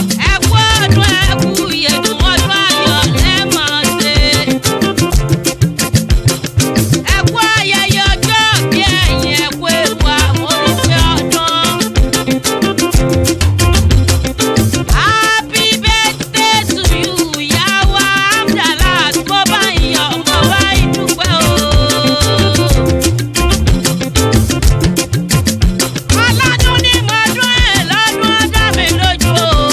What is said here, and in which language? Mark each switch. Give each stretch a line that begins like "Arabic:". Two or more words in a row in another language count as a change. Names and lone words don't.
Yoruba: Ẹ kú ọdún, ẹ kú ìyèdún, ọdún ayọ̀ lẹ́ máa ṣe. Ẹ kú ayẹyẹ ọjọ́ ìbí ẹ̀yin, ẹ kú ewu àmóríṣẹ́ ọdún.
English: Happy birthday to you,
Yoruba: ìyá wa Amdalat, mo bá yín yọ̀, mo bá yín dúpẹ́ o. Ọlọ́dún ni mo dún ẹ̀ lọ́dún, ó dá mi lójú o.